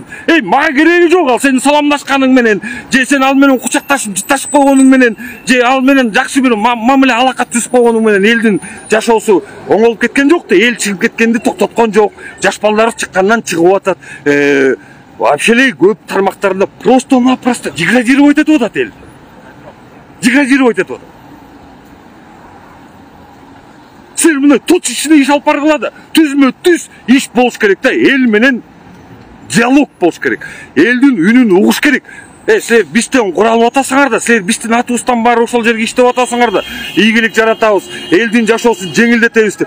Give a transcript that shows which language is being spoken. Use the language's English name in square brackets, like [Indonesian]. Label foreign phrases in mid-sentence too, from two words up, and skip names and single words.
[Kyrgyz] Мага кереги жок ал сенин саламдашканың менен, же сен ал менен кучакташып жытташып койгонуң менен, же ал менен жакшы бир мамиле алака түзүп койгонуң менен элдин жашоосу оңолуп кеткен жок да, эл чыгып кеткенди токтоткон жок, жаш балдары чыккандан чыгып атат. Вообще көп тармактарында [Russian] просто-напросто деградировать [Kyrgyz] этип атат эл. Деградировать этип атат. Силер мына точечно иш алып баргыла да, түзмө-түз иш болуш керек да, эл менен диалог болуш керек. Элдин үнүн угуш керек. Силер бизден куралып атасыңар да, силер биздин атыбыздан баары ошол жерге иштеп атасыңар да, ийгилик жаратабыз, элдин жашоосун жеңилдетебиз деп.